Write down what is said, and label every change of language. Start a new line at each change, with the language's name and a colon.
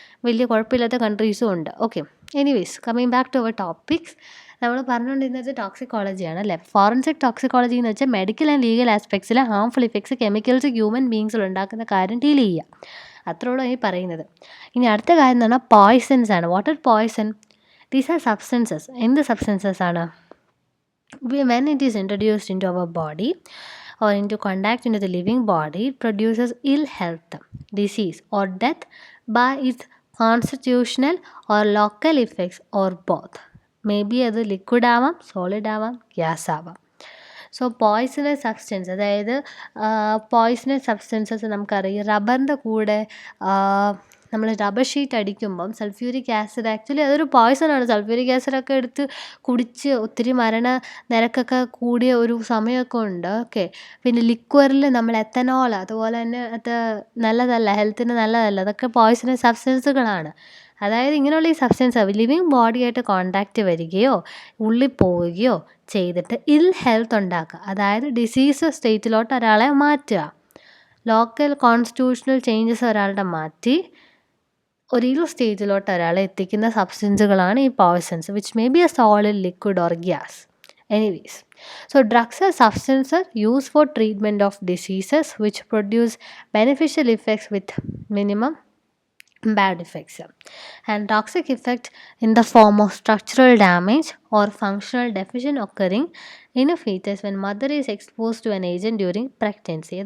Malayalam: വലിയ കുഴപ്പമില്ലാത്ത കൺട്രീസും ഉണ്ട്. Okay,
English: Anyways coming back to our topics.
Malayalam: നമ്മൾ പറഞ്ഞുകൊണ്ടിരുന്നത് ടോക്സിക്കോളജിയാണ് അല്ലേ. ഫോറൻസിക് ടോക്സിക്കോളജി എന്ന് വെച്ചാൽ medical and legal ആസ്പെക്ട്സിൽ harmful effects chemicals human ബീങ്സിൽ ഉണ്ടാക്കുന്ന കാര്യം ഡീൽ ചെയ്യുക. അത്രയോളം ഈ പറയുന്നത്. ഇനി അടുത്ത കാര്യം എന്ന് പറഞ്ഞാൽ പോയ്സൺസ് ആണ്.
English: What are poison? These are substances.
Malayalam: എന്ത് സബ്സ്റ്റൻസസ് ആണ്?
English: When it is introduced into our body or into contact into the living body, it produces ill health, disease or death by its constitutional or local effects or both. Maybe
Malayalam: അത് liquid ആവാം, solid ആവാം, gas ആവാം. So poisonous substance, അതായത് poisonous substances നമുക്കറിയാം. റബ്ബറിൻ്റെ കൂടെ നമ്മൾ rubber sheet അടിക്കുമ്പം sulphuric acid, actually അതൊരു പോയ്സണാണ്. സൾഫ്യൂരിക് ആസിഡൊക്കെ എടുത്ത് കുടിച്ച് ഒത്തിരി മരണ നിരക്കൊക്കെ കൂടിയ ഒരു സമയമൊക്കെ ഉണ്ട്. ഓക്കെ, പിന്നെ ലിക്വറിൽ നമ്മൾ എത്തനോൾ, അതുപോലെ തന്നെ അത് നല്ലതല്ല, ഹെൽത്തിന് നല്ലതല്ല. അതൊക്കെ പോയ്സണസ് സബ്സ്റ്റൻസുകളാണ്. അതായത് ഇങ്ങനെയുള്ള ഈ സബ്സ്റ്റൻസ് ലിവിങ് ബോഡിയായിട്ട് കോണ്ടാക്റ്റ് വരികയോ ഉള്ളിൽ പോവുകയോ ചെയ്തിട്ട് ഇൽ ഹെൽത്ത് ഉണ്ടാക്കുക. അതായത് ഡിസീസ് സ്റ്റേറ്റിലോട്ട് ഒരാളെ മാറ്റുക. ലോക്കൽ കോൺസ്റ്റിറ്റ്യൂഷണൽ ചേഞ്ചസ് ഒരാളുടെ മാറ്റി ഒരു സ്റ്റേജിലോട്ട് ഒരാളെ എത്തിക്കുന്ന സബ്സ്റ്റൻസുകളാണ് ഈ poisons,
English: Which may be a solid, liquid or gas. Anyways, so drugs are substances used for treatment of diseases which produce beneficial effects with minimum bad effects, and toxic effect in the form of structural damage or functional deficient occurring in a fetus when mother is exposed to an agent during pregnancy.